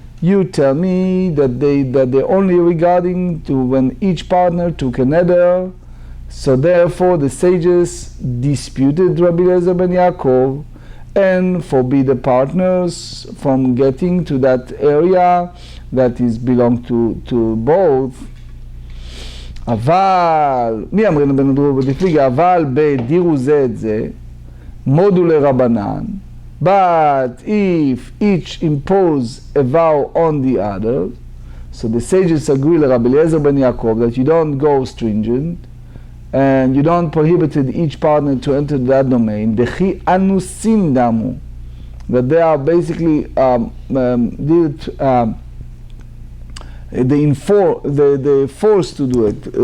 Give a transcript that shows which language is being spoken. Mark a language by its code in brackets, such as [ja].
[en] You tell me that they only regarding to when each partner took a neder. So therefore the sages disputed Rabbi Eliezer ben Yaakov and forbid the partners from getting to that area that is belong to both. [he] אבל, מי אמרנו בנדרו ובפליגה? אבל בדירו זה את זה, מודו לרבנן, [en] but if each impose a vow on the other, so the sages agree Rabbi Eliezer ben Yaakov that you don't go stringent, and you don't prohibited each partner to enter that domain, [he] dechi anusin damu, [en] that they are basically they forced to do it.